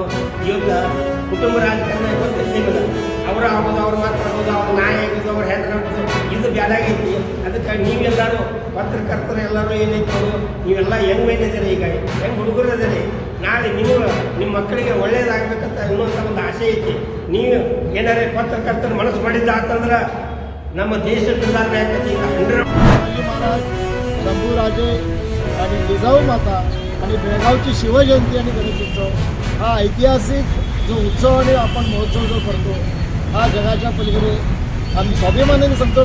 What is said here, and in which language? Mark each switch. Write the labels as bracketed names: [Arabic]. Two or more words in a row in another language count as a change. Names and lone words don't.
[Kannada] ಇವತ್ತು ಕುಟುಂಬ ರಾಜಕಾರಣ ಇವತ್ತು ಸಿಗಲ್ಲ. ಅವರ ಆಗೋದು, ಅವ್ರು ಮಾತಾಡೋದು, ಅವ್ರ ನಾಯಿ ಆಗೋದು, ಅವ್ರ ಹೆಂಡ್ರ ಆಗೋದು, ಇದು ಬ್ಯಾಡಾಗೈತಿ. ಅದಕ್ಕೆ ನೀವೆಲ್ಲರೂ ಪತ್ರಕರ್ತರು ಎಲ್ಲರೂ ಏನೈತು, ನೀವೆಲ್ಲ ಹೆಂಗೆ ಮೇಲಿದ್ದೀರಿ, ಈಗ ಹೆಂಗೆ ಹುಡುಗರು ಅದರಿ. ನಾಳೆ ನೀವು ನಿಮ್ಮ ಮಕ್ಕಳಿಗೆ ಒಳ್ಳೇದಾಗಬೇಕಂತ ಇನ್ನೊಂಥ ಒಂದು ಆಸೆ ಐತಿ. ನೀವು ಏನಾರೇ ಪತ್ರಕರ್ತರು ಮನಸ್ಸು ಮಾಡಿದ್ದ ಅಂತಂದ್ರೆ ನಮ್ಮ [Marathi] देश सुधारणे महाराज शंभूराजे आणि जिजाऊ माता आणि बेळगावची शिवजयंती आणि गणेश उत्सव हा ऐतिहासिक जो उत्सव आणि आपण महोत्सव जो करतो हा जगाच्या पलीकडे आम्ही स्वाभिमानाने सांगतो.